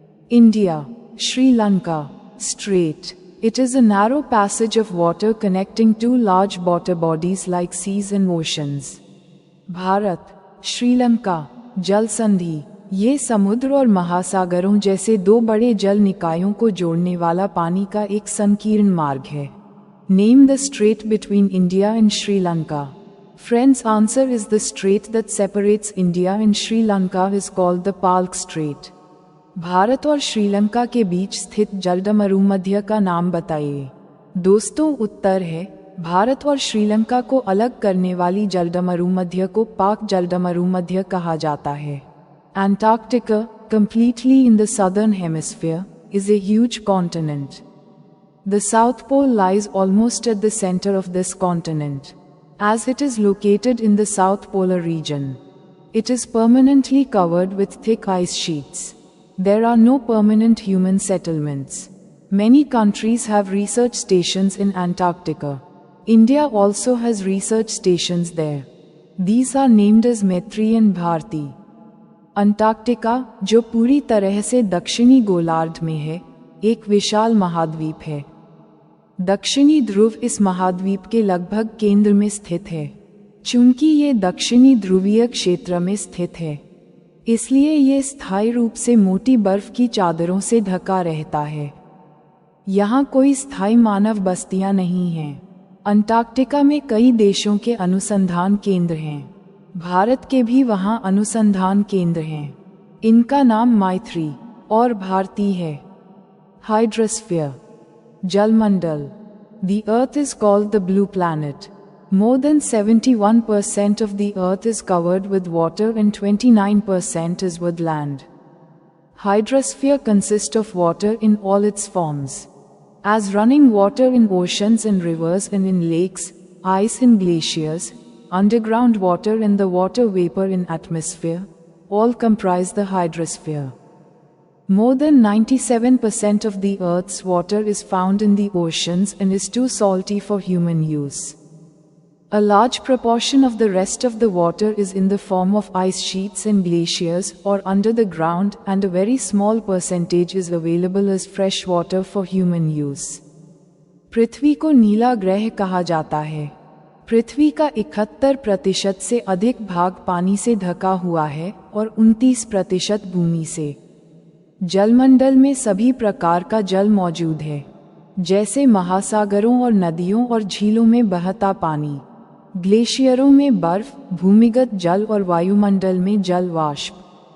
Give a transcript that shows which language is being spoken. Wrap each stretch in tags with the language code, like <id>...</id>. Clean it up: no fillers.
<en>India, Sri Lanka. Strait, it is a narrow passage of water connecting 2 large water bodies like seas and oceans.</en> <hi>Bharat, Sri Lanka. जल संधि, ये समुद्र और महासागरों जैसे 2 बड़े जल निकायों को जोड़ने वाला पानी का एक संकीर्ण मार्ग है।</hi> <en>Name the strait between India and Sri Lanka. Friend's answer is the strait that separates India and Sri Lanka is called the Palk Strait.</en> <hi>Bharat और श्रीलंका के बीच स्थित जलडमरूमध्य का नाम बताइए। दोस्तों, उत्तर है भारत और श्रीलंका को अलग करने वाली जलडमरूमध्य को पाक जलडमरूमध्य कहा जाता है।</hi> <en>Antarctica, completely in the southern hemisphere, is a huge continent. The South Pole lies almost at the center of this continent. As it is located in the South Polar region, it is permanently covered with thick ice sheets. There are no permanent human settlements. Many countries have research stations in Antarctica. India also has research stations there. These are named as Maitri and Bharti.</en> <hi>Antarctica, जो पूरी तरह से दक्षिणी गोलार्ध में है, एक विशाल महाद्वीप है। दक्षिणी ध्रुव इस महाद्वीप के लगभग केंद्र में स्थित है। चूंकि ये दक्षिणी ध्रुवीय क्षेत्र में स्थित है, इसलिए ये स्थायी रूप से मोटी बर्फ की चादरों से ढका रहता है। यहाँ कोई स्थायी मानव बस्तियां नहीं हैं। अंटार्कटिका में कई देशों के अनुसंधान केंद्र हैं। भारत के भी वहाँ अनुसंधान केंद्र हैं। इनका नाम मैत्री और भारती है। Hydrosphere, जलमंडल।</hi> <en>The Earth is called the blue planet. More than 71% of the Earth is covered with water and 29% is with land. Hydrosphere consists of water in all its forms. As running water in oceans and rivers and in lakes, ice in glaciers, underground water and the water vapor in atmosphere, all comprise the hydrosphere. More than 97% of the Earth's water is found in the oceans and is too salty for human use. A large proportion of the rest of the water is in the form of ice sheets and glaciers or under the ground, and a very small percentage is available as fresh water for human use.</en> <hi>पृथ्वी को नीला ग्रह कहा जाता है। पृथ्वी का 71% से अधिक भाग पानी से ढका हुआ है और 29% भूमि से। जलमंडल में सभी प्रकार का जल मौजूद है, जैसे महासागरों और नदियों और झीलों में बहता पानी, ग्लेशियरों में बर्फ, भूमिगत जल और वायुमंडल में जल वाष्प।</hi>